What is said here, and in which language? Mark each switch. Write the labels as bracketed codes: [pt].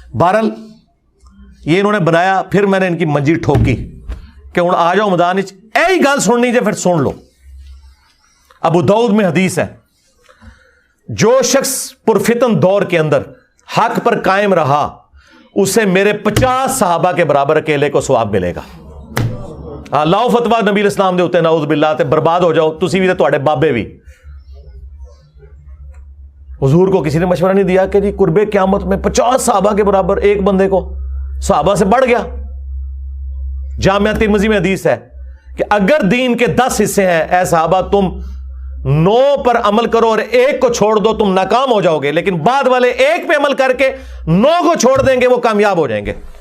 [ur] بہرحال یہ انہوں نے بنایا, پھر میں نے ان کی منجی ٹھوکی کہ [pa] ہوں آ جاؤ میدان, ایہی گل سننی جے پھر سن لو. [ur] ابو داؤد میں حدیث ہے, جو شخص پرفتن دور کے اندر حق پر قائم رہا اسے میرے 50 صحابہ کے برابر اکیلے کو ثواب ملے گا. [pa] لاؤ فتوا نبی الاسلام دے ہوتے نعوذ باللہ تے برباد ہو جاؤ تسی بھی تے تواڈے بابے بھی. [ur] حضور کو کسی نے مشورہ نہیں دیا کہ جی قرب قیامت میں 50 صحابہ کے برابر ایک بندے کو, صحابہ سے بڑھ گیا. جامعہ ترمذی میں حدیث ہے کہ اگر دین کے 10 حصے ہیں اے صحابہ, تم 9 پر عمل کرو اور ایک کو چھوڑ دو تم ناکام ہو جاؤ گے, لیکن بعد والے ایک پہ عمل کر کے 9 کو چھوڑ دیں گے وہ کامیاب ہو جائیں گے.